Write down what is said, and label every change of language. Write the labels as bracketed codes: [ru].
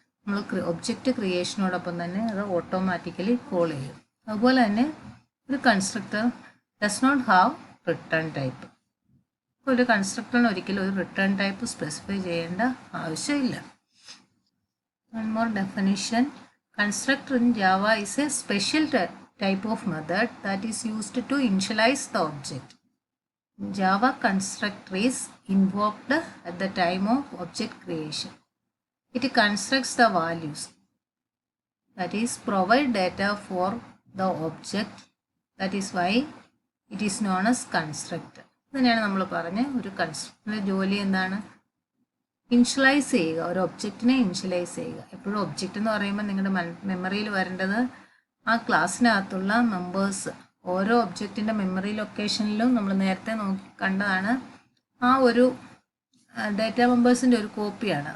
[ml] നമ്മൾ ഒബ്ജക്റ്റ് ക്രിയേഷനോടൊപ്പം തന്നെ അത് ഓട്ടോമാറ്റിക്കലി കോൾ ചെയ്യും. അതുപോലെ തന്നെ ഒരു [en] Constructor does not have return type. [ml] ഒരു കൺസ്ട്രക്ടറിന് ഒരിക്കലും ഒരു റിട്ടേൺ ടൈപ്പ് സ്പെസിഫൈ ചെയ്യേണ്ട ആവശ്യമില്ല. [en] One more definition. Constructor in Java is a special type of method that is used to initialize the object. Java constructor is invoked at the time of object creation. It constructs the values, that is provide data for the object. That is why it is known as constructor. [ml] ഇതിനെയാണ് നമ്മൾ പറഞ്ഞ ഒരു കൺസ്ട്രക്ടറിൻ്റെ ജോലി എന്താണ്? Initialise ചെയ്യുക, ഒരു ഒബ്ജക്റ്റിനെ initialise ചെയ്യുക. എപ്പോഴും ഒബ്ജക്റ്റ് എന്ന് പറയുമ്പോൾ നിങ്ങളുടെ മെമ്മറിയിൽ വരേണ്ടത് ആ ക്ലാസ്സിനകത്തുള്ള മെമ്പേഴ്സ്. ഓരോ ഒബ്ജക്റ്റിൻ്റെ മെമ്മറി ലൊക്കേഷനിലും നമ്മൾ നേരത്തെ കണ്ടതാണ് ആ ഒരു ഡേറ്റ മെമ്പേഴ്സിൻ്റെ ഒരു കോപ്പിയാണ്.